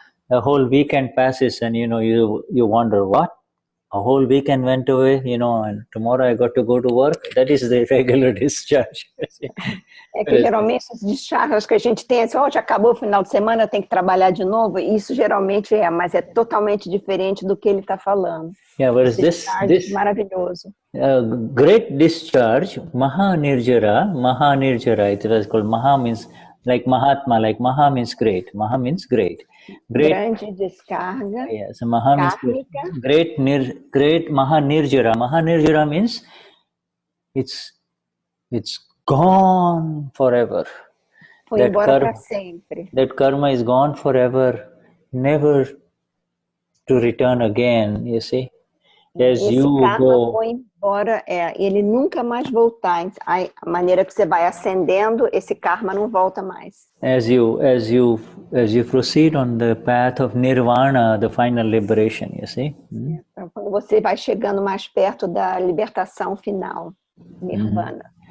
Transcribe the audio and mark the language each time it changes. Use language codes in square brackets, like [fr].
[en] A whole weekend passes and you wonder what. A whole weekend went away, and tomorrow I got to go to work. That is the regular discharge. [pt] Que geralmente as discharges que a gente tem assim, já acabou o final de semana, tem que trabalhar de novo. Isso geralmente mas é totalmente diferente do que ele está falando. [en] Yeah, whereas this [pt] maravilhoso. [en] Great discharge, Mahanirjara, it was called. Maha means like Mahatma, like Maha means great. Maha means great. [pt] Grande descarga. [en] Yes, Maha means great. Great Mahanirjara. Mahanirjara means it's gone forever. [pt] Foi embora para sempre. [en] That karma is gone forever, never to return again. You see, as [pt] esse [en] you karma go. [pt] Foi embora, ele nunca mais voltar. A maneira que você vai ascendendo, esse karma não volta mais. [en] As you proceed on the path of nirvana, the final liberation, you see. [pt] Então, quando você vai chegando mais perto da libertação final, nirvana.